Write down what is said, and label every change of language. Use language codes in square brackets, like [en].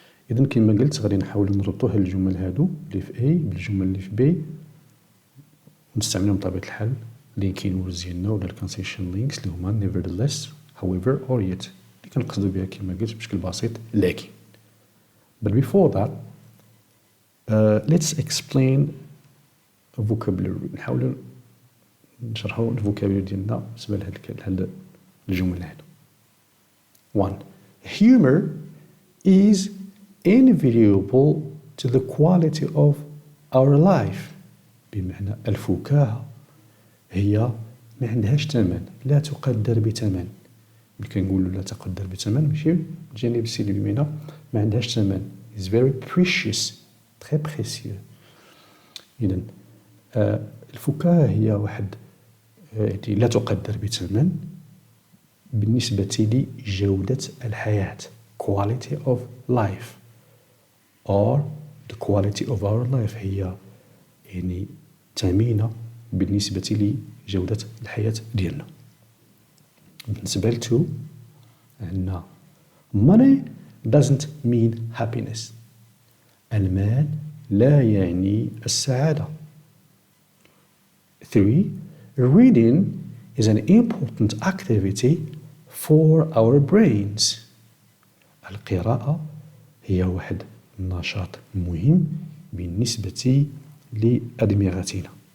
[ar] إذن كما قلت غادي نحاول نربطوا هاد الجمل هادو اللي في A بالجمل اللي في B ونستعملهم بطبيعة الحال [en] linking words [ar] ديالنا ولا [en] concession links [ar] اللي هما [en] nevertheless however or yet [ar] اللي كنقصدوا بها كما قلت بشكل بسيط لكن. [en] But before that let's explain vocabulary. [ar] نحاولوا نشرحوا الفوكابولاري ديالنا بالنسبة لهاد الجمل هادو. 1. [en] Humor is invaluable to the quality of our life. [ar] بمعنى الفكاهة هي ما عندهاش ثمن، لا تقدر بثمن. ملي كنقولوا لا تقدر بثمن ماشي الجانب السلبي منها، ما عندهاش ثمن. [en] is very precious، [fr] très précieux. [ar] إذن الفكاهة هي واحد يعني لا تقدر بثمن بالنسبة لجودة الحياة [en] quality of life or the quality of our life [ar] هي يعني ثمينة بالنسبة لجودة الحياة ديالنا. بالنسبة لتو عندنا [en] money doesn't mean happiness، [ar] المال لا يعني السعادة. 3. [en] Reading is an important activity for our brains. [ar] القراءة هي واحد النشاط مهم بالنسبة لأدمغتنا.